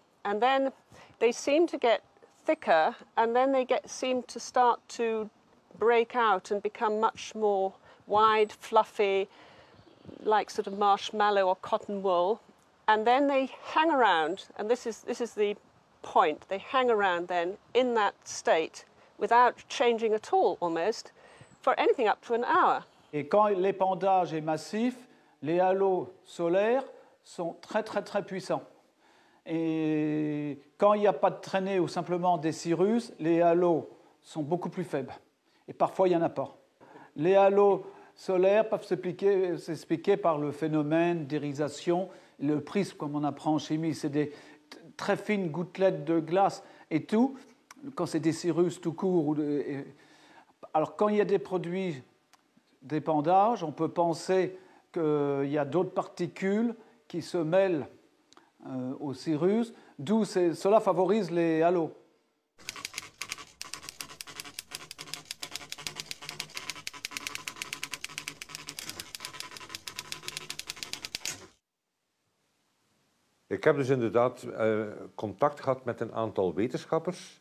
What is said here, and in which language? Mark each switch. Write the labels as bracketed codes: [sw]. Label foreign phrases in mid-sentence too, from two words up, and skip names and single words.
[en] And then they seem to get thicker, and then they seem to start to break out and become much more wide, fluffy, like sort of marshmallow or cotton wool. And then they hang around, and this is the point, they hang around then in that state without changing at all almost for anything up to an hour. [fr] Et quand l'épandage est massif, les halos solaires sont très très très puissants. Et quand il n'y a pas de traînée ou simplement des cirrus, les halos sont beaucoup plus faibles. Et parfois il n'y en a pas. Les halos solaires peuvent s'expliquer par le phénomène d'irisation. Le prisme, comme on apprend en chimie, c'est des très fines gouttelettes de glace et tout. Quand c'est des cirrus tout court. Alors quand il y a des produits d'épandage, on peut penser qu'il y a d'autres particules qui se mêlent aux cirrus, d'où cela favorise les halos. [nl] Ik heb dus inderdaad contact gehad met een aantal wetenschappers.